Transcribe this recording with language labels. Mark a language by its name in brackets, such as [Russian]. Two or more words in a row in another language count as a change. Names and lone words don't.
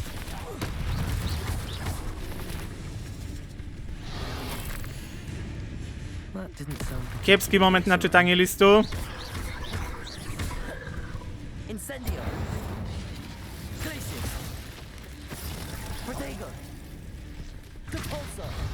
[English] That didn't sound... [Polish] Kiepski moment na czytanie listu. [Latin] Incendio! Glacius! Protego! Depulso!